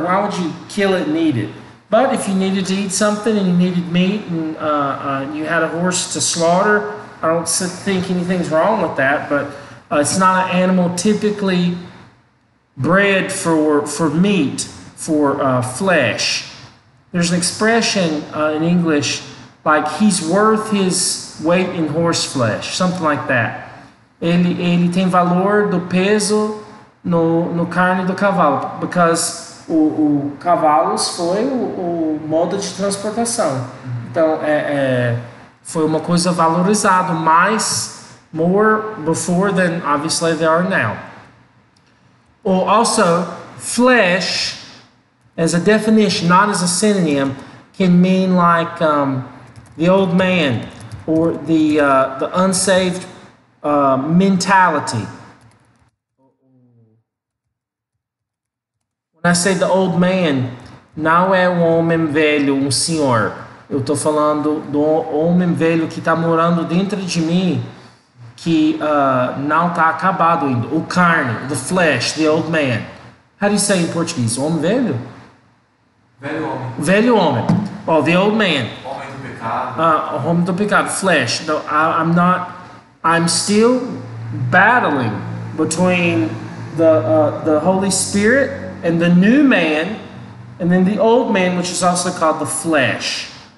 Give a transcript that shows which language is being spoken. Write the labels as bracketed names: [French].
[English] Why would you kill it and eat it? But if you needed to eat something and you needed meat and you had a horse to slaughter, I don't think anything's wrong with that. But it's not an animal typically bred for meat, for flesh. There's an expression in English like he's worth his weight in horse flesh, something like that. [Portuguese] Ele tem valor do peso no carne do cavalo, [English] because [Portuguese] o cavalos foi o modo de transportação. Então foi uma coisa valorizada, [English] more before than obviously they are now. Or also, flesh, as a definition, not as a synonym, can mean like the old man or the unsaved mentality. When I say the old man, [Portuguese] não é homem velho, senhor. Eu estou falando do homem velho que está morando dentro de mim, que não está acabado ainda. O carne, [English] the flesh, the old man. How do you say in Portuguese? [Portuguese] Homem velho? Velho homem. Velho homem. [English] Oh, the old man. [Portuguese] Homem do pecado. Homem do pecado, flesh. [English] No, I'm still battling between the Holy Spirit and the new man, and then the old man, which is also called the flesh.